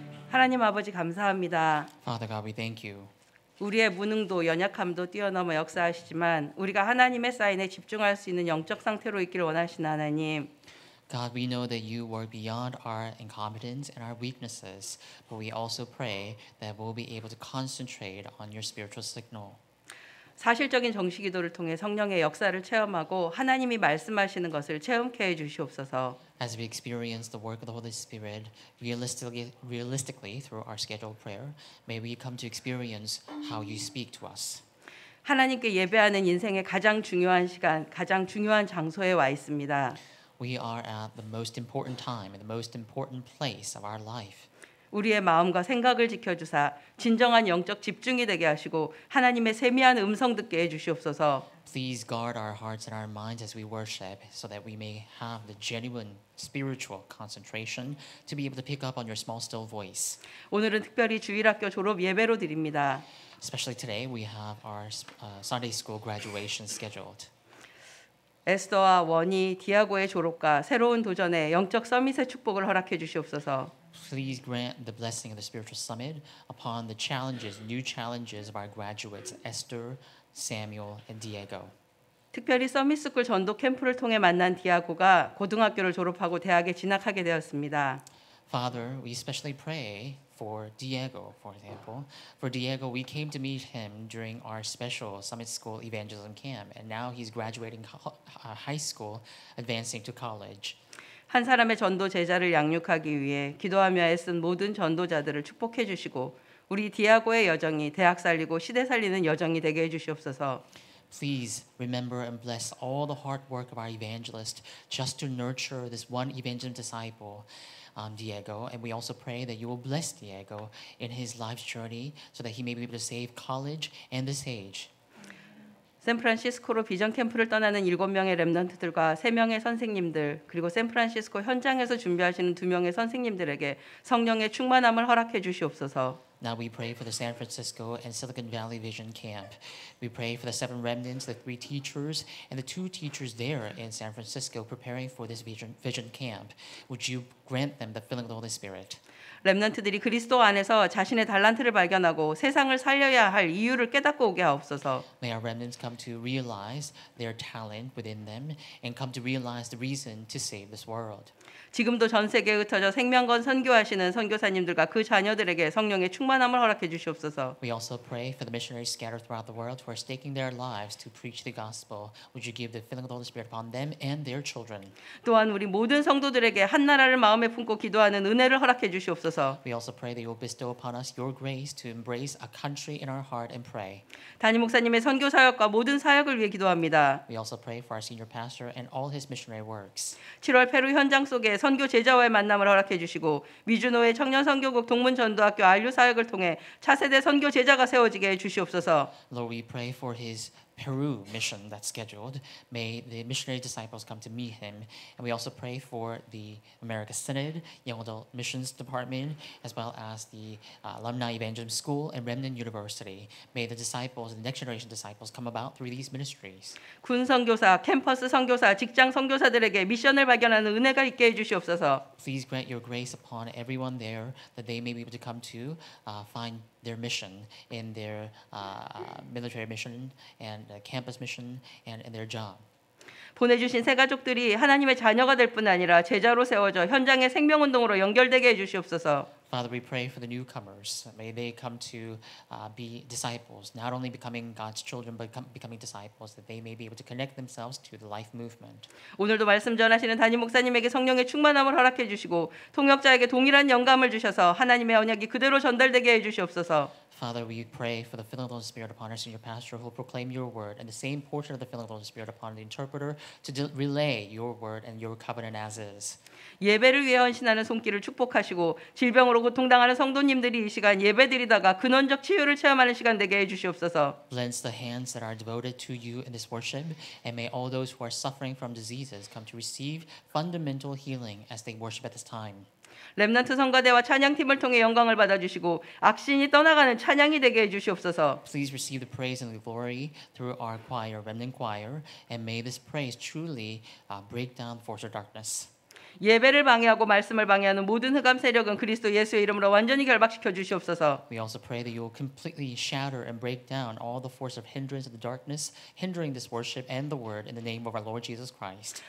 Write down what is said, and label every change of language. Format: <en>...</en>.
<ko>하나님 아버지 감사합니다.</ko> <en>Father God, we thank you.</en> <ko>우리의 무능도 연약함도 뛰어넘어 역사하시지만 우리가 하나님의 사인에 집중할 수 있는 영적 상태로 있기를 원하시는 하나님.</ko> <en>God, we know that you work beyond our incompetence and our weaknesses, but we also pray that we'll be able to concentrate on your spiritual signal.</en> <ko>사실적인 정식기도를 통해 성령의 역사를 체험하고 하나님이 말씀하시는 것을 체험케 해 주시옵소서.</ko> <en>As we experience the work of the Holy Spirit realistically through our scheduled prayer, may we come to experience how you speak to us.</en> <ko>하나님께 예배하는 인생의 가장 중요한 시간, 가장 중요한 장소에 와 있습니다.</ko> <en>We are at the most important time and the most important place of our life.</en> <ko>우리의 마음과 생각을 지켜주사 진정한 영적 집중이 되게 하시고 하나님의 세미한 음성 듣게 해 주시옵소서.</ko> <en>Please guard our hearts and our minds as we worship so that we may have the genuine spiritual concentration to be able to pick up on your small still voice.</en> <ko>오늘은 특별히 주일학교 졸업 예배로 드립니다.</ko> <en>Especially today we have our Sunday school graduation scheduled.</en> <ko>에스더와 원희, 디아고의 졸업과 새로운 도전에 영적 서밋의 축복을 허락해 주시옵소서.</ko> <en>Please grant the blessing of the spiritual summit upon the challenges, new challenges of our graduates, Esther, Samuel, and Diego.</en> <ko>특별히 서밋스쿨 전도 캠프를 통해 만난 디아고가 고등학교를 졸업하고 대학에 진학하게 되었습니다.</ko> <en>Father, we especially pray for Diego, for example. For Diego, we came to meet him during our special Summit School Evangelism Camp, and now he's graduating high school, advancing to college.</en> <ko>한 사람의 전도 제자를 양육하기 위해 기도하며 애쓴 모든 전도자들을 축복해 주시고 우리 디아고의 여정이 대학 살리고 시대 살리는 여정이 되게 해 주시옵소서.</ko> <en>Please remember and bless all the hard work of our evangelist just to nurture this one evangelist disciple, Diego. And we also pray that you will bless Diego in his life's journey so that he may be able to save college and this age.</en> <ko>샌프란시스코로 비전 캠프를 떠나는 7명의 렘넌트들과 3명의 선생님들 그리고 샌프란시스코 현장에서 준비하시는 2명의 선생님들에게 성령의 충만함을 허락해 주시옵소서.</ko> <en>Now we pray for the San Francisco and Silicon Valley Vision Camp. We pray for the 7 remnants, the 3 teachers, and the 2 teachers there in San Francisco preparing for this vision camp. Would you grant them the filling of the Holy Spirit?</en> <ko>렘넌트들이 그리스도 안에서 자신의 달란트를 발견하고 세상을 살려야 할 이유를 깨닫고 오게 하옵소서.</ko> <en>May our remnants come to realize their talent within them and come to realize the reason to save this world.</en> <ko>지금도 전 세계에 흩어져 생명건 선교하시는 선교사님들과 그 자녀들에게 성령의 충만함을 허락해 주시옵소서.</ko> <en>We also pray for the missionaries scattered throughout the world who are staking their lives to preach the gospel. Would you give the filling of the Holy Spirit upon them and their children?</en> <ko>또한 우리 모든 성도들에게 한 나라를 마음에 품고 기도하는 은혜를 허락해 주시옵소서.</ko> <en>We also pray that you will bestow upon us your grace to embrace a country in our heart and pray.</en> <ko>담임 목사님의 선교 사역과 모든 사역을 위해 기도합니다.</ko> <en>We also pray for our senior pastor and all his missionary works.</en> <ko>7월 페루 현장 속에 선교 제자와의 만남을 허락해 주시고 미주노의 청년 선교국 동문 전도학교 안류 사역을 통해 차세대 선교 제자가 세워지게 해 주시옵소서.</ko> <en>Lord, we pray for his Peru mission that's scheduled. May the missionary disciples come to meet him. And we also pray for the America Synod, Young Adult Missions Department, as well as the Alumni Evangelism School and Remnant University. May the disciples, the next generation disciples, come about through these ministries.</en> <ko>군 선교사, 캠퍼스 선교사, 직장 선교사들에게 미션을 발견하는 은혜가 있게 해 주시옵소서.</ko> <en>Please grant your grace upon everyone there that they may be able to come to find their mission in their military mission and campus mission and in their job.</en> <ko>보내주신 새 가족들이 하나님의 자녀가 될 뿐 아니라 제자로 세워져 현장의 생명운동으로 연결되게 해주시옵소서.</ko> <en>Father, we pray for the newcomers. May they come to be disciples, not only becoming God's children, but becoming disciples, that they may be able to connect themselves to the life movement.</en> <ko>오늘도 말씀 전하시는 담임 목사님에게 성령의 충만함을 허락해 주시고 통역자에게 동일한 영감을 주셔서 하나님의 언약이 그대로 전달되게 해주시옵소서.</ko> <en>Father, we pray for the filling of the Holy Spirit upon our senior pastor who will proclaim your word, and the same portion of the filling of the Holy Spirit upon the interpreter to relay your word and your covenant as is.</en> <ko>예배를 위해 헌신하는 손길을 축복하시고 질병으로 고통당하는 성도님들이 이 시간 예배드리다가 근원적 치유를 체험하는 시간 되게 해주시옵소서.</ko> <en>Bless the hands that are devoted to you in this worship, and may all those who are suffering from diseases come to receive fundamental healing as they worship at this time.</en> <ko>렘넌트 성가대와 찬양팀을 통해 영광을 받아주시고 악신이 떠나가는 찬양이 되게 해주시옵소서.</ko> <en>Please receive the praise and the glory through our choir, Remnant Choir, and may this praise truly break down the force of darkness.</en> <ko>예배를 방해하고 말씀을 방해하는 모든 흑암 세력은 그리스도 예수의 이름으로 완전히 결박시켜 주시옵소서.</ko> <en>We also pray that you will completely shatter and break down all the force of hindrance of the darkness, hindering this worship and the word in the name of our Lord Jesus Christ.</en>